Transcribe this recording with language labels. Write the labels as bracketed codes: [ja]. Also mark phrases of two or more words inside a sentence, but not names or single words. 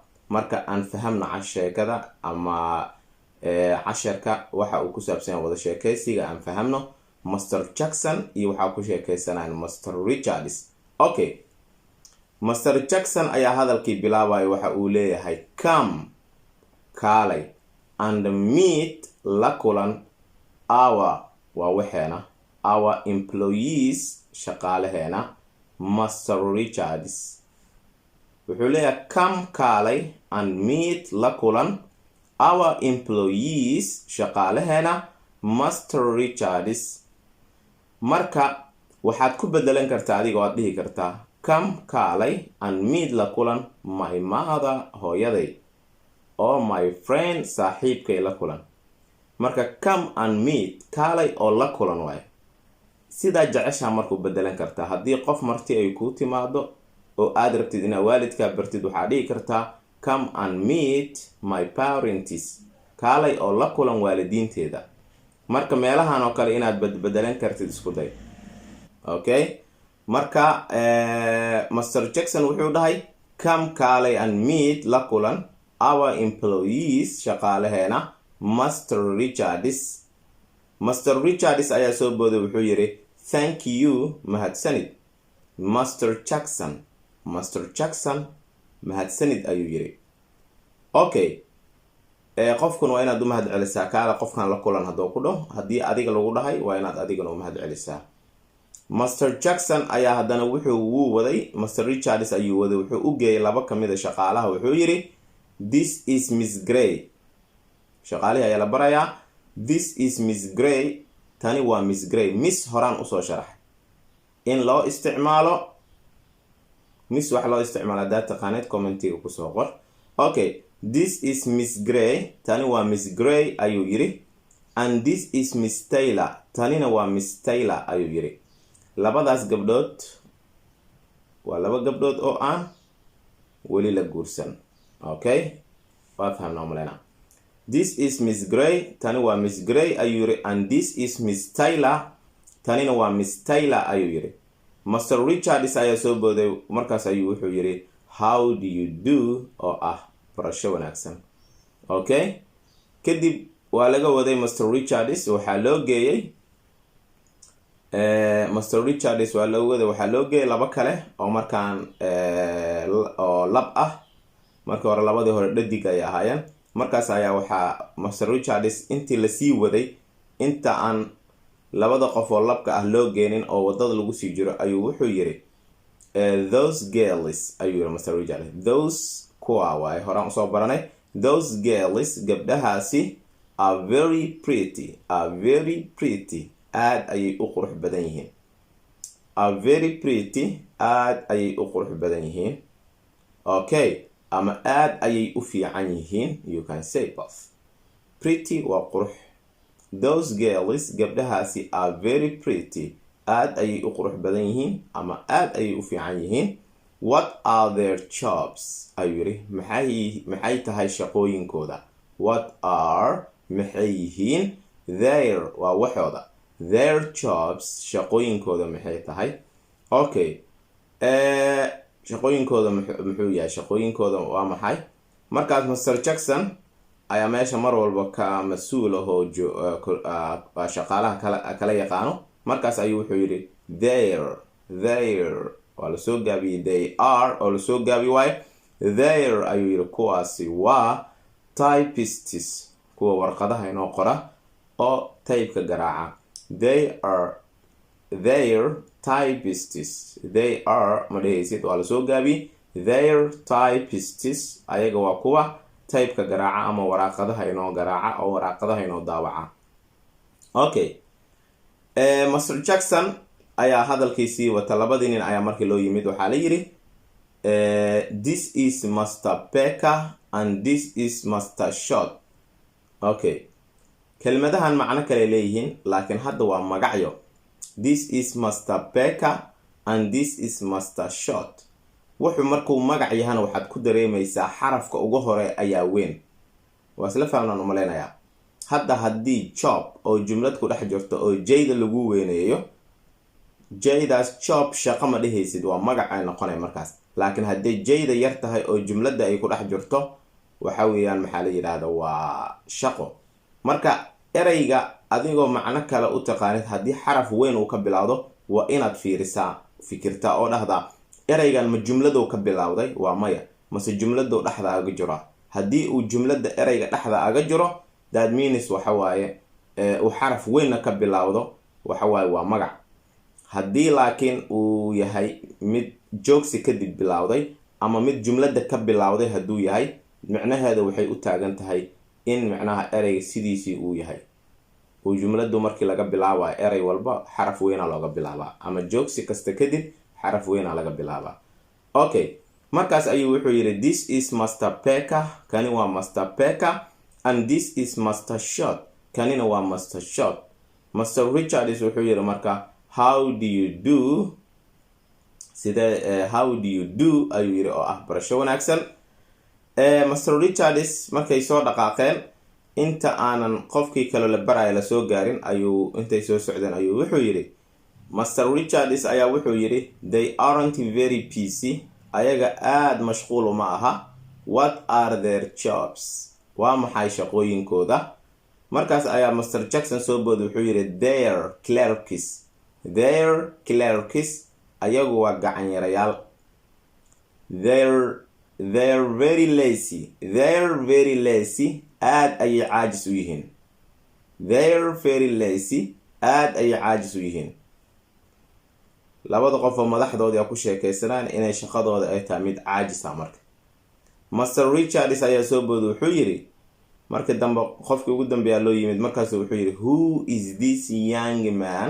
[so] marka aan fahamna sheekada ama cashirka waxa uu ku saabsan yahay wada sheekaysiga aan fahamno. Master Jackson iyo waxaa ku sheekaysanayaan Master Richards. okay, Master Jackson ayaa hadalkii bilaabaya. waxa uu leeyahay come kaalay [en] and meet [so] la kulan our waa waxeena [en] our employees [so] shaqaalaheena Master Richards. wuxuu leeyahay come kaalay [en] and meet [so] la kulan [en] our employees [so] shaqaalaheena Master Richards. marka waxaad ku bedelan kartaa adiga oo aad dhihi kartaa come kaalay [en] and meet [so] la kulan [en] my mother [so] hooyaday, oo [en] my friend [so] saaxiibkay la kulan. marka [en] come and meet [so] kaalay oo la kulan waaye. sidaa jeceshaa markuu bedelan kartaa. haddii qof marti ay kuu timaado oo aad rabtid inaad waalidkaa bartid waxaad dhihi kartaa [en] come and meet my parents, [so] kaalay oo la kulan waalidiinteeda. marka meelahan oo kale inaad bedelan kartid isku day. okay, marka Master Jackson wuxuu dhahay come kaalay [en] and meet [so] la kulan [en] our employees [so] shaqaalaheena Master Richards. Master Richards ayaa soo booday wuxuu yiri [en] thank you [so] mahadsanid Master Jackson. Master Jackson mahadsanid ayuu yiri. okay, qofkuna waa inaad u mahad celisaa kaala qofkan la kulan hadduu ku dhaho. haddii adiga lagu dhahay waa inaad adigana u mahad celisaa. Master Jackson ayaa haddana wuu waday. Master Richards ayuu waday. wuxuu u geeyay laba ka mid a shaqaalaha. wuxuu yiri [en] this is Miss Gray. [so] shaqaalihi ayaa la barayaa. [en] this is Miss Gray. [so] tani waa Miss Gray. miss horaan usoo sharax in loo isticmaalo miss wax loo isticmaalo haddaad taqaanid commentiga kusoo qor. [en] okay, this is Miss Gray. [so] tani waa Miss Gray ayuu yiri. [en] and this is Miss Taylor. [so] tanina waa Miss Taylor ayuu yiri. labadaas gabdhood waa laba gabdhood oo aan weli la guursan. okay, waa fahamnaa umaleynaa. [en] this is Miss Gray. [so] tani waa Miss Gray ayuu yiri. [en] and this is Miss Taylor. [so] tanina waa Miss Taylor ayuu yiri. Master Richards ayaa soo booday. markaas ayuu wuxuu yiri [en] how do you do [so] oo ah barasho wanaagsan. okay, kadib waa laga waday Master Richards. waxaa loo geeyay Master Richards waa loo waday. waxaa loo geeyay laba kale oo markaan oo lab ah. markii hore labadii hore dhadig ay ahaayeen. markaas ayaa waxaa Master Richards intii la sii waday inta aan labada qof oo labka ah loo geenin oo wadada lagu sii jiro ayuu wuxuu yiri [en] those girls [so] ayuu yiri Master Richards. those kuwa waay horaan usoo baranay. [en] those girls gabdhahaasi are very pretty. [so] aad ayay u qurux badan yihiin. [en] are very pretty [so] aad ayay u qurux badan yihiin. okay, ama aad ayay u fiican yihiin. [en] you can say both. pretty [so] waa qurux. [en] those girls [so] gabdhahaasi [en] are very pretty [so] aad ayay u qurux badan yihiin ama aad ayay u fiican yihiin. [en] What are their jobs? [so] ayuu yiri maxay tahay shaqooyinkooda. [en] What are [so] maxay yihiin their waa waxooda. [en] Their jobs [so] shaqooyinkooda maxay tahay. Okay, shaqooyinkooda muxuu yahay. Shaqooyinkooda waa maxay. Markaas Mr. Jackson ayaa meesha mar walba ka mas'uul ah oo shaqaalaha kala yaqaano. Markaas ayuu wuxuu yiri their waa la soo gaabiyay [en] they are [so] oo la soo gaabi waayo. Their ayuu yiri kuwaasi waa typists kuwa warqadaha inoo qora oo type-ka garaaca. [en] They are their typists. They are [so] ma dhehaysid waa la soo gaabiyay. [en] Their typists [so] ayaga waa kuwa type-ka garaaca ama warqadaha inoo garaaca oo warqadaha inoo daawaca. Okay, Mr. Jackson ayaa hadalkiisii wata. Labadii nin ayaa markii loo yimid waxaa la yiri [en] this is Mr. Becker and this is Mr. Short. [so] Okay, kelmadahan macno kale leeyihiin laakiin hadda waa magacyo. [en] This is Mr. Becker and this is Mr. Short. [so] wuxuu markuu magac yahan waxaad ku dareemaysaa xarafka ugu hore ayaa weyn. waa isla fahamnaan u maleynayaa. hadda haddii job oo jumlad ku dhex jirto oo jayda lagu weyneeyo, jaydaas job shaqo ma dhehaysid waa magac ay noqonay markaas. laakiin haddii jayda yar tahay oo jumladda ay ku dhex jirto waxa weeyaan maxaa la yiraahdaa waa shaqo. marka ereyga adigoo macno kale u taqaanid haddii xaraf weyn uu ka bilowdo waa inaad fikirtaa oo dhahdaa ereygan ma jumladu ka bilowday waa maya mase jumladu dhaxda aga jiro. haddii uu jumlada ereyga dhaxda aga jiro [en] that means [so] waxa waaye uu xaraf weyn ka bilowdo waxa waaye waa magac. haddii laakiin uu yahay mid joogsi kadib bilowday ama mid jumlada ka bilowday hadduu yahay macnaheedu waxay u taagan tahay in macnaha ereyga sidiisii uu yahay. uu jumladu markii laga bilaabo erey walba xaraf weyn looga bilaabaa ama joogsi kasta kadib xaraf weyn laga bilaabaa. Okay, markaas ayuu wuxuu yiri [en] this is Mr. [so] Becker kani waa Mr. Becker [en] and this is Mr. [so] Short kanina waa Mr. Short. Mr. Richards wuxuu yiri marka [en] how do you do how do you do [so] ayuu yiri oo ah barasho wanaagsan. Mr. Richards markay soo dhaqaaqeen inta aanan qofkii kale la barayo la soo gaarin ayuu intay soo socdeen ayuu wuxuu yiri Mr. Richards ayaa wuxuu yiri [en] they aren't very busy [so] ayaga aad mashquul ma aha. [en] What are their jobs? [so] waa maxay shaqooyinkooda. markaas ayaa Mr. Jackson soo bood wuxuu yiri [en] their clerks. Their clerks [so] ayagu waa gacan yarayaal. [en] They're very lazy. They're very lazy [so] aad ay caajis u yihiin. [en] They're very lazy [so] aad ay caajis u yihiin. labada qof oo madaxdooda ku sheekaysanaan inay shaqadooda ay tahay mid caajis ah. marka Mr. Richards ayaa soo bood wuxuu yiri markii dambe qofkii ugu dambeeya loo yimid markaas wuxuu yiri [en] who is this young man?